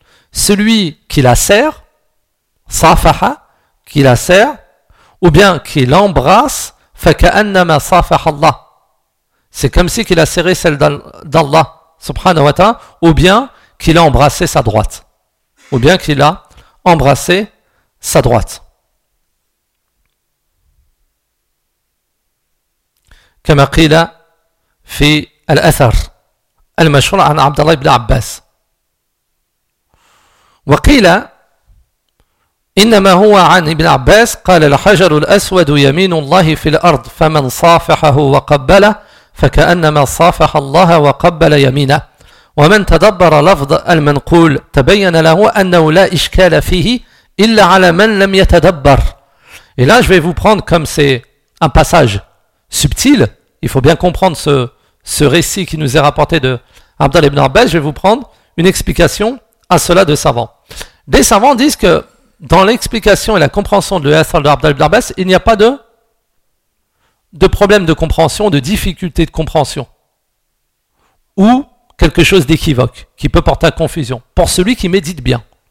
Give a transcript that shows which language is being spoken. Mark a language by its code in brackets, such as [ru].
[fr] Celui qui la serre, safaha, qui la serre, ou bien qui l'embrasse, [ar] faka'annama safaha Allah. [fr] C'est comme si qu'il a serré celle d'Allah, subhanahu wa ta'ala, ou bien qu'il a embrassé sa droite. Ou bien qu'il a embrassé sa droite. [ar] Kama qila fi الأثر المشهور عن عبد الله بن عباس وقيل إنما هو عن ابن عباس قال الحجر الأسود يمين الله في الأرض فمن صافحه وقبله فكأنما صافح الله وقبل يمينه ومن تدبر لفظ المنقول تبين له أنه لا إشكال فيه إلا على من لم يتدبر. [fr] Et là, je vais vous prendre comme c'est un passage subtil, il faut bien comprendre ce récit qui nous est rapporté de Abdallah ibn Abbas, je vais vous prendre une explication à cela de savants. Des savants disent que dans l'explication et la compréhension de l'Athar de Abdallah ibn Abbas, il n'y a pas de problème de compréhension, de difficulté de compréhension, ou quelque chose d'équivoque, qui peut porter à confusion, pour celui qui médite bien.